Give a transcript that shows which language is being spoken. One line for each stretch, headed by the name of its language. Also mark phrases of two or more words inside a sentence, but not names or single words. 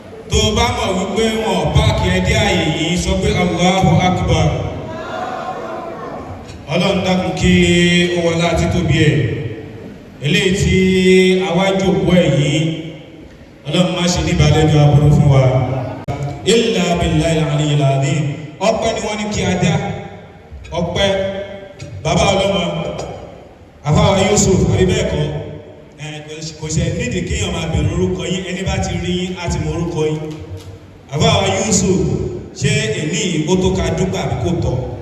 Yoruba: Tó o bá mọ̀ wípé wọn ò páàkì ẹ dé àyè yìí, sọ pé
Arabic: الله أكبر.
Yoruba: Ọlọ́run dákun kí ó wọlá títóbi ẹ̀. Eléyìí tí a wá jókòó ẹ̀ yìí, Ọlọ́run má ṣe ní ìbálẹ́jọ́ aburú fún wa.
Arabic: إلا بالله العلي العظيم.
Yoruba: Ọpẹ́ ni wọ́n ní kí a dá. Ọpẹ́. Bàbá ọlọ́mọ, àfáwà Yusuf, àbí bẹ́ẹ̀ kọ́? Ẹ, kò ṣe, kò ṣe nídìí kéèyàn máa bèrè orúkọ yín, ẹni bá ti rí yín, á ti mọ orúkọ yín. Àfáwà Yusuf, ṣé èní yìí ó tó ká dúpẹ́ àbí kò tọ́?